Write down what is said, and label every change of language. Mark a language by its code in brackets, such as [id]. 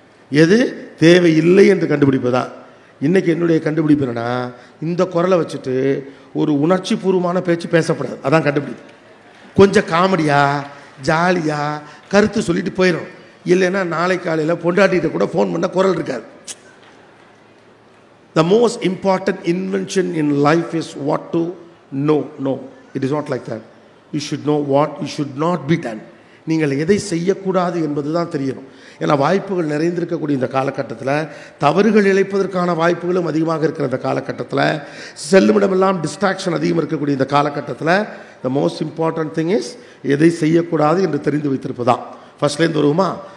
[ta] எது தேவையில்லை என்று கண்டுபிடிப்பது தான். இன்றைக்கி என்னுடைய கண்டுபிடிப்பு என்னன்னா, இந்த குரலை வச்சுட்டு ஒரு உணர்ச்சி பூர்வமான பேச்சு பேசப்படாது. அதான் கண்டுபிடிப்பு. கொஞ்சம் காமெடியாக ஜாலியாக கருத்து சொல்லிட்டு போயிடும். இல்லைன்னா நாளை காலையில் பொண்டாட்டிகிட்ட கூட ஃபோன் பண்ண குரல் இருக்காது. [en] The most important invention in life is what to know. No, it is not like that. You should know what you should not be done. [ta] நீங்கள் எதை செய்யக்கூடாது என்பது தான் தெரியணும். ஏன்னா வாய்ப்புகள் நிறைந்திருக்கக்கூடிய இந்த காலகட்டத்தில், தவறுகள் இழைப்பதற்கான வாய்ப்புகளும் அதிகமாக இருக்கிற இந்த காலகட்டத்தில், செல்லுமிடமெல்லாம் டிஸ்ட்ராக்ஷன் அதிகம் இருக்கக்கூடிய இந்த காலகட்டத்தில், [en] the most important thing is [ta] எதை செய்யக்கூடாது என்று தெரிந்து வைத்திருப்பதா. ஃபர்ஸ்ட்லேருந்து வருவோமா?